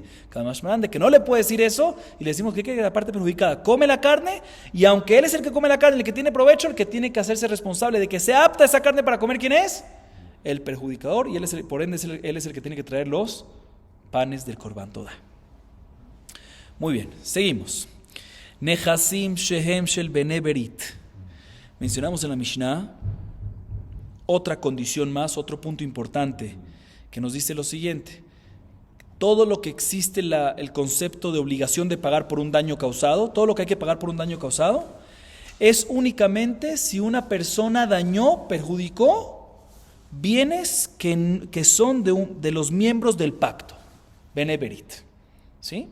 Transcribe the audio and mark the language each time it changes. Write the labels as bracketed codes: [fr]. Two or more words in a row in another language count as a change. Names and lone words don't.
[es] Cada más grande que no le puede decir eso, y le decimos que la parte perjudicada come la carne, y aunque él es el que come la carne, el que tiene provecho, el que tiene que hacerse responsable de que sea apta esa carne para comer, ¿quién es? El perjudicador, y por ende él es el que tiene que traer los panes del [he] קרבן תודה. [es] Muy bien, seguimos. [he] נכסים שהם של בני ברית. [es] Mencionamos en la Mishnah otra condición más, otro punto importante, que nos dice lo siguiente: todo lo que existe el concepto de obligación de pagar por un daño causado, todo lo que hay que pagar por un daño causado, es únicamente si una persona dañó, perjudicó bienes que son de los miembros del pacto, [he] בני ברית, [es] ¿sí?